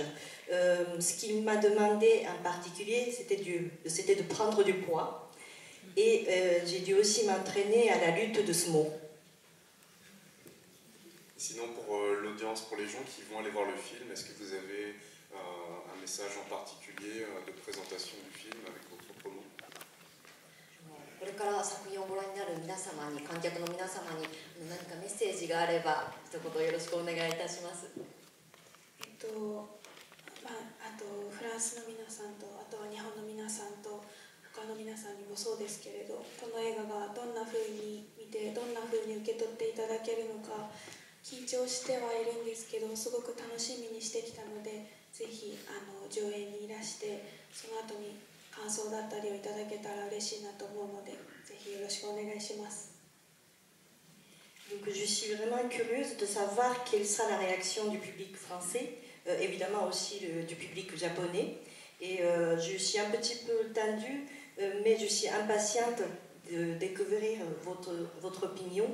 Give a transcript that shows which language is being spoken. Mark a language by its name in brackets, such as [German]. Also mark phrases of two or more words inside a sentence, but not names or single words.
[French] Ce qu'il m'a demandé en particulier, c'était de prendre du poids. Et j'ai dû aussi m'entraîner à la lutte de sumo. Sinon, pour l'audience, pour les gens qui vont aller voir le film, est-ce que vous avez un message en particulier de présentation du film avec votre promo? [Japanese] これから作品をご覧になる皆様に、観客の皆様に何かメッセージがあれば一言よろしくお願いいたします。あとフランスの皆さんと、あとは日本の皆さんと他の皆さんにもそうですけれど、この映画がどんな風に見て、どんな風に受け取っていただけるのか緊張してはいるんですけど、すごく楽しみにしてきたので、ぜひ上映にいらしてその後に感想だったりをいただけたら嬉しいなと思うので、ぜひよろしくお願いします。 [French] Donc je suis vraiment curieuse de savoir quelle sera la réaction du public français, évidemment aussi du public japonais. Et je suis un petit peu tendue, mais je suis impatiente de découvrir votre opinion.